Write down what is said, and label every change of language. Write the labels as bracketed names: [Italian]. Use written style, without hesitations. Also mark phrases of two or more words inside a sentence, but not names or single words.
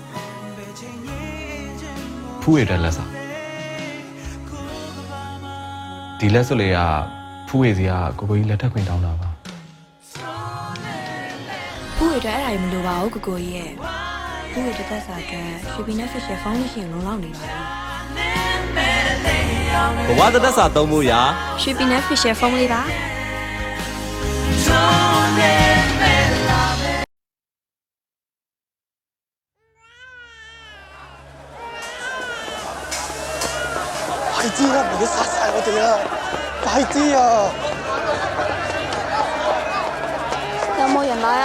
[Burmese] ဖူးရတဲ့လက်စာဒီလက်စွပ်လေးကဖူးရစီကကိုကိုကြီးလက်ထပ်ခွင့်တောင်းတာပါ ဖူးရတဲ့အဲ့ဒါကြီးမလိုပါဘူးကိုကိုကြီးရဲ့ဖူးရတဲ့သက်စာအတွက်ရွှေပြည်နဲ့ Fisher Foundation လုံလောက်နေပါပြီ ဘဝသက်စာသုံးဖို့ရာ ရွှေပြည်နဲ့ Fisher Foundation ပါ [Cantonese] 白鸡啊！唔好殺晒我哋啊！白雞啊！有冇人買啊？